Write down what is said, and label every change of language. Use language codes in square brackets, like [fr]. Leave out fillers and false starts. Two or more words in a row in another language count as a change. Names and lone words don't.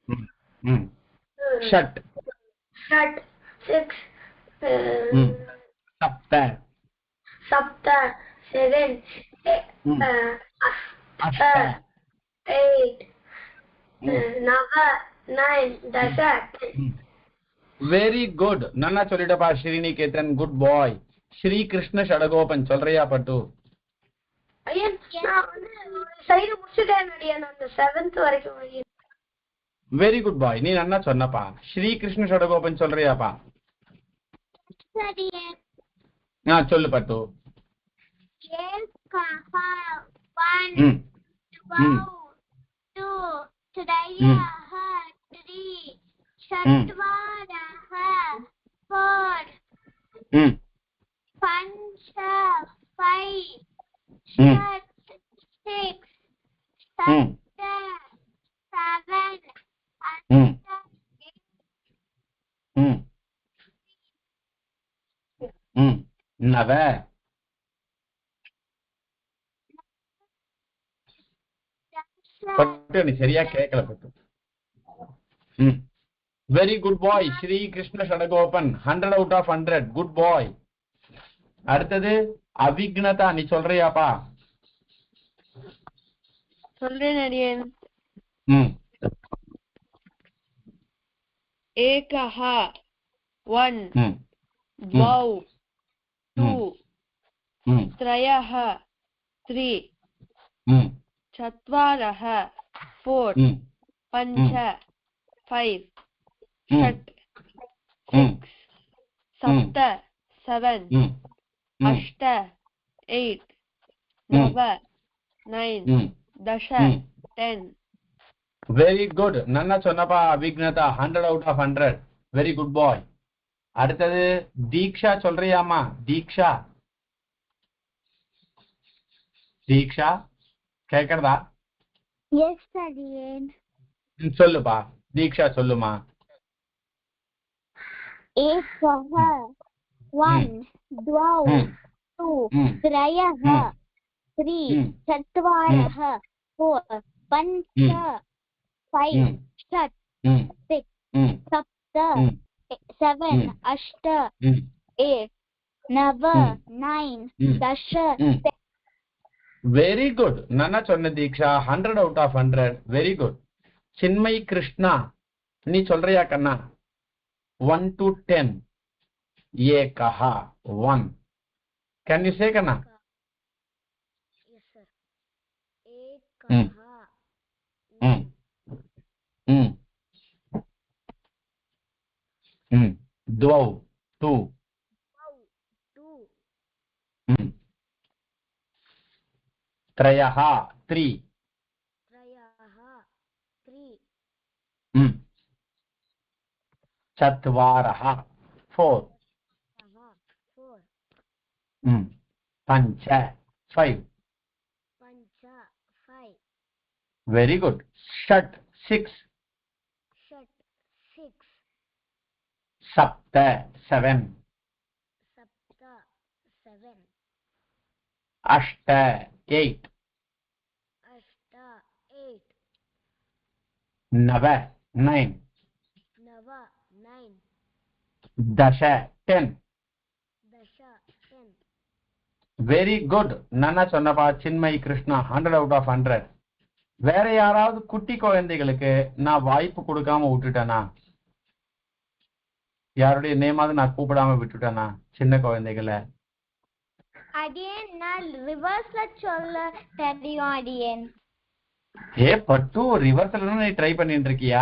[sa] षट् 6 सप्त 7 अष्ट 8 9 दश [en] very good [ta] நன்னா சொல்லிட்டப்பா ஸ்ரீநிகேதன் [en] good boy [ta] ஸ்ரீ கிருஷ்ண ஷடகோபன் சொல்றியா பட்டு ஐயன் நான் சைடு முடிச்சிட்டேன் அடியன் அந்த 7th வரைக்கும் [en] very good boy [ta] நீ நன்னா சொன்னப்பா ஸ்ரீ கிருஷ்ண ஷடகோபன் சொல்றியாப்பா சரியே சொல்லு பட்டு [sa] एकः 1 2 त्रयः 3 चत्वारः 4 पञ्च 5 6 सप्त [ta] 7 नव பட்டு நீ சரியா கேட்கல பட்டு [en] very good boy [ta] ஸ்ரீ கிருஷ்ண ஷடகோபன் [en] 100 out of 100 good boy [ta] அடுத்தது அவிக்னதா நீ சொல்றியாப்பா சொல்றேன் அடியன் [sa] एकः 1 द्वौ 2 त्रयः 3 चत्वारः 4 पञ्च 5 षट् 6 सप्त 7 अष्ट 8 9 दश 10 [en] very good [ta] நன்னா சொன்னப்பா அவிக்னதா [en] 100 out of 100 very good boy [ta] அடுத்தது தீக்ஷா சொல்றியாமா தீக்ஷா கேக்குறதா எஸ் அடியன் சொல்லுப்பா தீக்ஷா சொல்லுமா [sa] एकः 1 द्वौ 2 त्रयः 3 चत्वारः 4 पञ्च 5 षट् 6 सप्त 7 अष्ट 8 9 9 दश [en] very good. [ta] நானா சொன்ன தீக்ஷா [en] 100 out of 100. very good. [ta] சின்மய் கிருஷ்ணா நீ சொல்றியா கண்ணா? [en] 1 to 10. ஏகஹா 1. Can you say கண்ணா? Yes, sir. Ekaha. [sa] ம் ம் ம் द्वौ 2. [en] Two. [sa] ம் त्रयः 3. [en] Trayaha. Three. [sa] ம் चत्वारः 4. [en] Aha. Four. [sa] ம் पञ्च 5. Pancha. [en] Five. Very good. [sa] षट् 6. [en] Shat. Six. [sa] सप्त 7. [en] Sapta. Seven. [sa] अष्ट 8. [en] Ashta. Eight. [sa] नव 9. [en] Nava. Nine. [sa] दश 10. [en] Dasha. 10. very good. [ta] நானா சொன்னப்பா சின்மய் கிருஷ்ணா [en] 100 out of 100. [ta] வேற யாராவது குட்டி குழந்தைகளுக்கு நான் வாய்ப்பு கொடுக்காம விட்டுட்டேனா? யாருடைய நேமாவது நான் கூப்பிடாம விட்டுட்டேனா சின்ன குழந்தைகளை? அடியேன் நான் ரிவர்ஸ்ல சொல்ல தெரியும் அடியேன். ஏ பட்டு ரிவர்ஸ்ல நீ ட்ரை பண்ணிட்டு இருக்கியா?